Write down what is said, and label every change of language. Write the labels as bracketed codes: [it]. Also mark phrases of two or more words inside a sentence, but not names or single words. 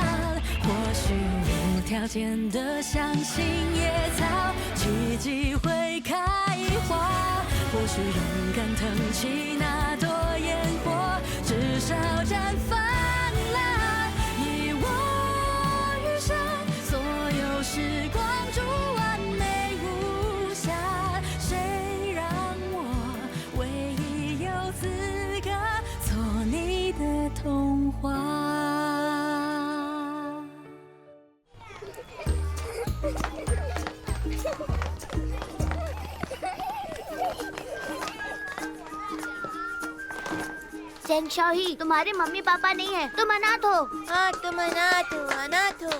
[zh] 或许无条件的相信野草奇迹会开花，或许勇敢腾起那朵烟火，至少绽放啦。你我余生，所有时光中完美无瑕，谁让我唯一有资格做你的童话。 [hi] चैंग शाही, तुम्हारे मम्मी पापा नहीं है, तुम अनाथ हो। हाँ, तुम अनाथ हो, अनाथ हो।